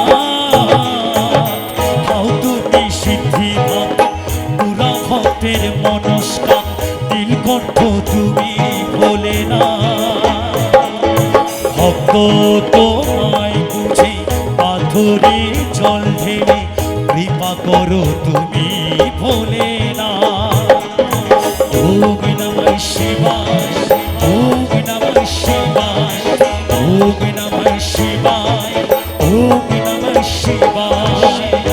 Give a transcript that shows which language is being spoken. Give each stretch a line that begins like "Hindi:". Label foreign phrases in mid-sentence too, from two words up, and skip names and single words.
Bangla: খাও তুমি সিদ্ধি ভাব পুরা ভক্তের মনস্কাম নীলকণ্ঠ তুমি ভোলে না ভক্ত তোমায় বুঝে পাথরে জল ঢেলে কৃপা করো তুমি ভোলে না
Sanskrit: ओम नमः शिवाय ओम नमः शिवाय ओम नमः शिवाय ओम नमः शिवाय